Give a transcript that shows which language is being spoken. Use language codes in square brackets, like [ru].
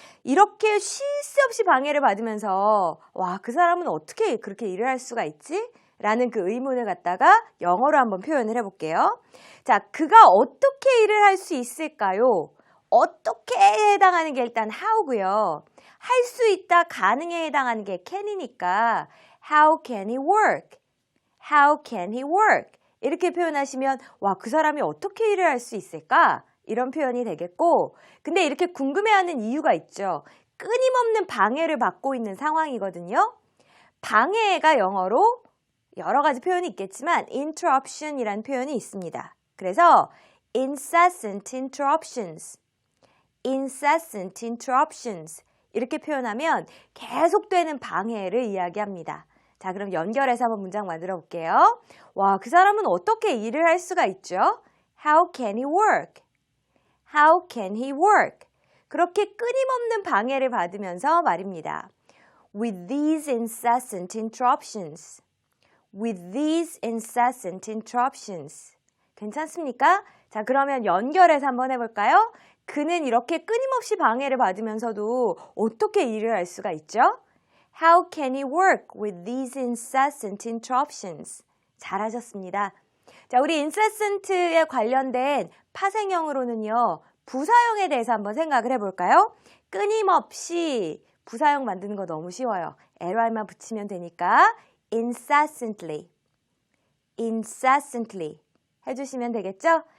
[ko] 이렇게 쉴 새 없이 방해를 받으면서 와, 그 사람은 어떻게 그렇게 일을 할 수가 있지? 라는 그 의문을 갖다가 영어로 한번 표현을 해볼게요. 자, 그가 어떻게 일을 할 수 있을까요? 어떻게에 해당하는 게 일단 how고요. 할 수 있다, 가능에 해당하는 게 [en] can이니까 how can he work? How can he work? [ko] 이렇게 표현하시면 와, 그 사람이 어떻게 일을 할 수 있을까? 이런 표현이 되겠고, 근데 이렇게 궁금해하는 이유가 있죠. 끊임없는 방해를 받고 있는 상황이거든요. 방해가 영어로 여러 가지 표현이 있겠지만 interruption이라는 표현이 있습니다. 그래서 [en] incessant interruptions, incessant interruptions [ko] 이렇게 표현하면 계속되는 방해를 이야기합니다. 자, 그럼 연결해서 한번 문장 만들어 볼게요. 와, 그 사람은 어떻게 일을 할 수가 있죠? [en] How can he work? How can he work? [ko] 그렇게 끊임없는 방해를 받으면서 말입니다. [en] With these incessant interruptions. With these incessant interruptions. [ko] 괜찮습니까? 자, 그러면 연결해서 한번 해볼까요? 그는 이렇게 끊임없이 방해를 받으면서도 어떻게 일을 할 수가 있죠? [en] How can he work with these incessant interruptions? [ko] 잘하셨습니다. 자, 우리 incessant에 관련된 파생형으로는요, 부사형에 대해서 한번 생각을 해볼까요? 끊임없이 부사형 만드는 거 너무 쉬워요. ly만 붙이면 되니까 incessantly, incessantly 해주시면 되겠죠?